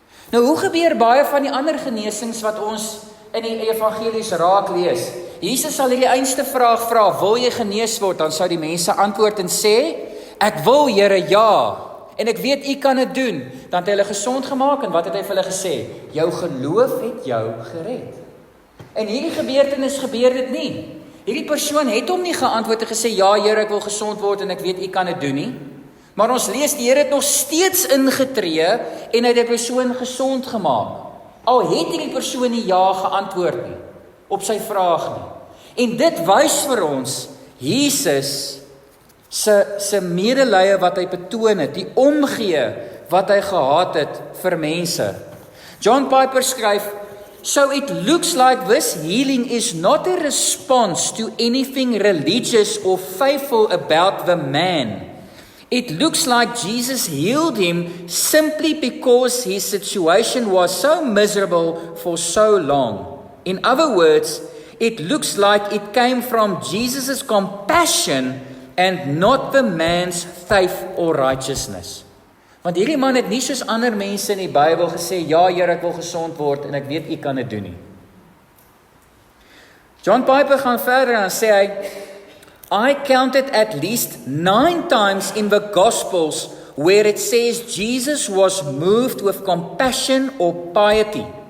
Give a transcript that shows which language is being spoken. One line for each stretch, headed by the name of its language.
Afrikaans: Nou hoe gebeur baie van die ander genesings wat ons in die evangelies raak lees? Jesus sal hierdie einste vraag vra, wil jy genees word? Dan sou die mense antwoord en sê, ek wil Here, ja, en ek weet u kan dit doen. Dan het hy hulle gesond gemaak, en wat het hy vir hulle gesê? Jou geloof het jou gered. En hierdie gebeurtenis gebeur dit nie. Hierdie persoon het hom nie geantwoord en gesê, ja Here, ek wil gesond word en ek weet u kan dit doen nie. Maar ons lees, die Here het nog steeds ingetree en hy het die persoon gesond gemaak. Al het hierdie persoon nie ja geantwoord nie, op sy vraag nie. En dit wys vir ons, Jesus se medelee wat hy betoon het, die omgee wat hy gehad het vir mense. John Piper skryf,
English: so it looks like this healing is not a response to anything religious or faithful about the man. It looks like Jesus healed him simply because his situation was so miserable for so long. In other words, it looks like it came from Jesus' compassion and not the man's faith or righteousness.
Afrikaans: Want hierdie man het nie soos ander mense in die Bybel gesê, ja Here, ek wil gesond word en ek weet u kan dit doen nie. John Piper gaan verder en sê hy,
English: I counted at least 9 times in the Gospels where it says Jesus was moved with compassion or pity.